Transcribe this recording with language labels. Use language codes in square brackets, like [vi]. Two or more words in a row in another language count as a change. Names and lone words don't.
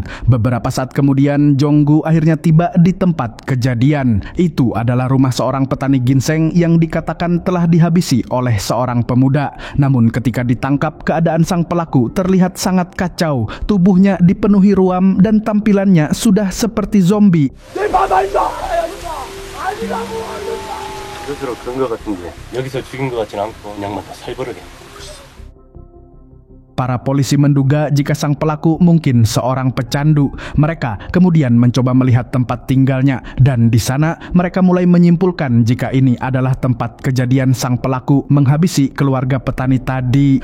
[id] Beberapa saat kemudian Jong-gu akhirnya tiba di tempat kejadian. Itu adalah rumah seorang petani ginseng yang dikatakan telah dihabisi oleh seorang pemuda. Namun ketika ditangkap, keadaan sang pelaku terlihat sangat kacau. Tubuhnya dipenuhi ruam dan tampilannya sudah seperti zombie. [ko] 스스로 그런 것 같은데 여기서 죽인 것 같진 않고 그냥만 다 살벌하게. [id] Para polisi menduga jika sang pelaku mungkin seorang pecandu. Mereka kemudian mencoba melihat tempat tinggalnya dan di sana mereka mulai menyimpulkan jika ini adalah tempat kejadian sang pelaku menghabisi keluarga petani tadi.